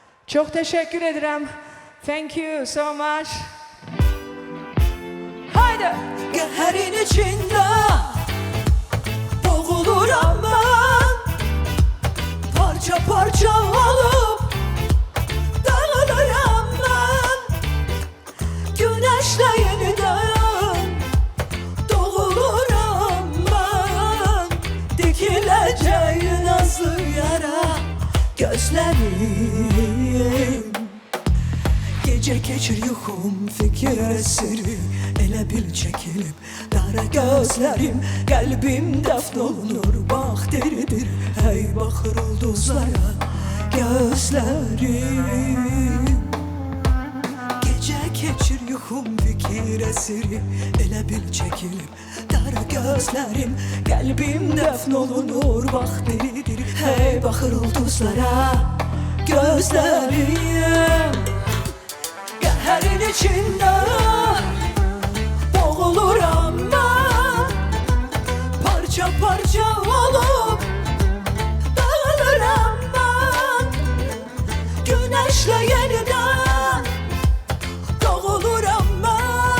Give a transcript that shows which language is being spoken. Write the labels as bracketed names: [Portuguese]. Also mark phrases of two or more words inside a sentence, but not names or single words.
[Turkish] Çok teşekkür ederim. [English] Thank you so much. [Turkish] Haydi. Geherin içinde boğuluram ben, parça parça olup dağılırım ben. Güneşle yeniden doğuluram ben. Dikileceğin nazlı yara gözlerim. [Azerbaijani] Gece geçir yuxum fikir esiri, elə bil çəkilib dara gözlərim. Qəlbim dəfn olunur bax diridir, hey baxır ulduzlara gözlərim. Gece geçir yuxum fikir esiri, elə bil çəkilib dara gözlərim. Qəlbim dəfn olunur bax diridir, hey baxır ulduzlara gözlərim. [Turkish] Geherin içinde boğuluram ben, parça parça olup dağılırım ben. Güneşle yeniden doğuluram ben.